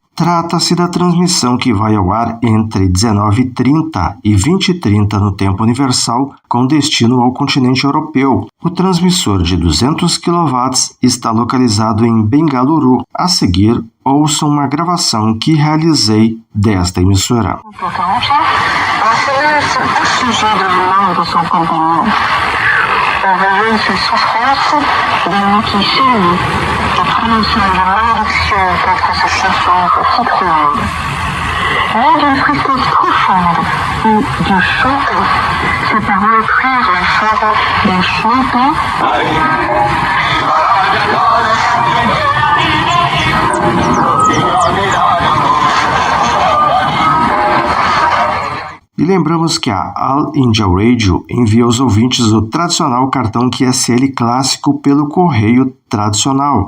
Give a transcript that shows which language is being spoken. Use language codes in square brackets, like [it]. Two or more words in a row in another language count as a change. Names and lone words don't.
[pt] Trata-se da transmissão que vai ao ar entre 19h30 e 20h30 no tempo universal, com destino ao continente europeu. O transmissor de 200 kW está localizado em Bengaluru. A seguir, ouçam uma gravação que realizei desta emissora. [fr] Envoyer ses souffrances des mots qui saignent et prononcer une malédiction contre ce système si cruel. Mais d'une tristesse profonde ou de chanter, ces paroles prirent la forme d'un chantant. [pt] E lembramos que a All India Radio envia aos ouvintes o tradicional cartão QSL clássico pelo correio tradicional.